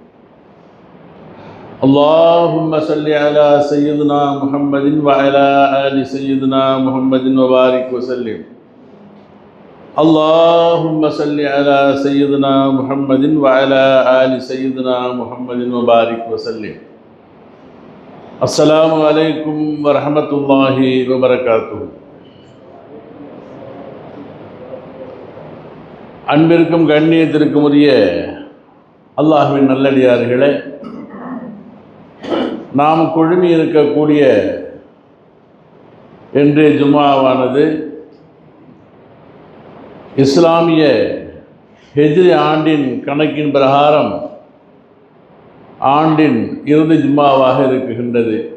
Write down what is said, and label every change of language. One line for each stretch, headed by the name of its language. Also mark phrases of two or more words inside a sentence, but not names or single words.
Arabic: اللهم صل على سيدنا محمد وعلى آل سيدنا محمد وبارك وسلم اللهم صل على سيدنا محمد وعلى آل سيدنا محمد وبارك وسلم السلام عليكم ورحمة الله وبركاته.
Tamil: அன்பிற்கும் கண்ணியத்திற்கும் உரிய அல்லாஹ்வின் நல்லடியார்களே, நாம் குழுமி இருக்கக்கூடிய இன்றைய ஜும்ஆவானது இஸ்லாமிய ஹிஜ்ரி ஆண்டின் கணக்கின் பிரகாரம் ஆண்டின் இறுதி ஜும்ஆவாக இருக்குகின்றது.